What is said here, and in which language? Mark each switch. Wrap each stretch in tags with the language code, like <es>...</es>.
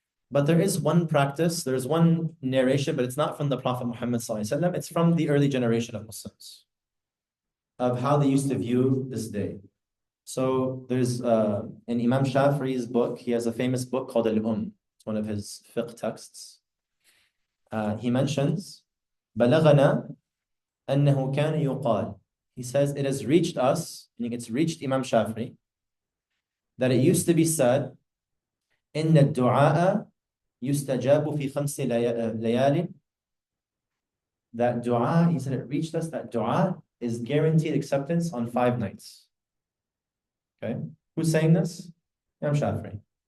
<en>But there is one practice, there's one narration, but it's not from the Prophet Muhammad ﷺ, it's from the early generation of Muslims, of how they used to view this day. So there's in Imam Shafi'i's book, he has a famous book called It's one of his fiqh texts. He mentions,</en> <ar>بَلَغَنَا أَنَّهُ كَانَ يُقَالُ.</ar> <en>He says, it has reached us, meaning it's reached Imam Shafi'i, that it used to be said,</en> <ar>إِنَّ الدُّعَاءَ يُسْتَجَابُ فِي خَمْسِ لَيَالٍ.</ar> <en>That dua, he said it reached us, that dua is guaranteed acceptance on 5 nights. Okay? Who's saying this? Imam Shafi'i.</en>